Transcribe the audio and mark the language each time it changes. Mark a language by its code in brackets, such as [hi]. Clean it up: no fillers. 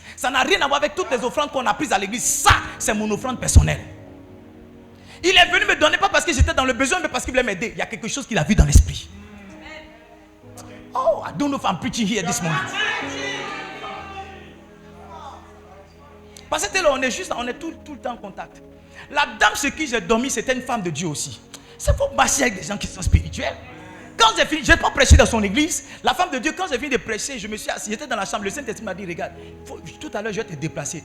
[fr] Ça n'a rien à voir avec toutes les offrandes qu'on a prises à l'église. Ça, c'est mon offrande personnelle. Il est venu me donner, pas parce que j'étais dans le besoin, mais parce qu'il voulait m'aider. Il y a quelque chose qu'il a vu dans l'esprit. [en] Oh, I don't know if I'm preaching here this morning. [fr] Parce que là, on est tout le temps en contact. La dame sur qui j'ai dormi, c'était une femme de Dieu aussi. C'est pour marcher avec des gens qui sont spirituels. Quand j'ai fini, je n'ai pas prêché dans son église. La femme de Dieu, quand j'ai fini de prêcher, je me suis assis, j'étais dans la chambre. Le Saint-Esprit m'a dit, regarde, tout à l'heure, je vais te déplacer.